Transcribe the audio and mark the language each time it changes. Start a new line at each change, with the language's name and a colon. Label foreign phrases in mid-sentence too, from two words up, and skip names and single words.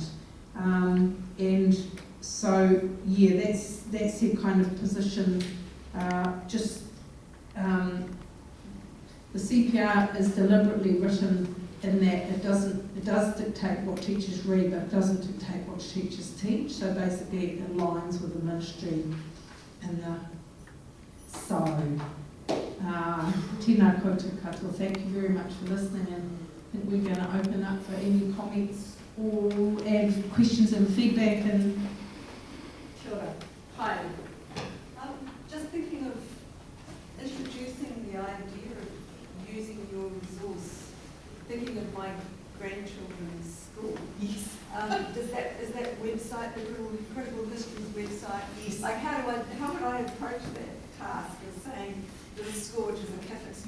English: And so, yeah, that's their kind of position. The CPR is deliberately written in that it does dictate what teachers read, but it doesn't dictate what teachers teach. So basically it aligns with the ministry and
Māori: tēnā koutou katoa.
English: Thank you very much for listening, and I think we're going to open up for any comments or questions and feedback. And
Māori: Kia ora. Hi.
English: Just thinking of introducing the idea of using your resource, thinking of my grandchildren's school. yes. Is that website, the Critical Histories website? Yes. Like how would I approach that task of saying this school, which is a Catholic school?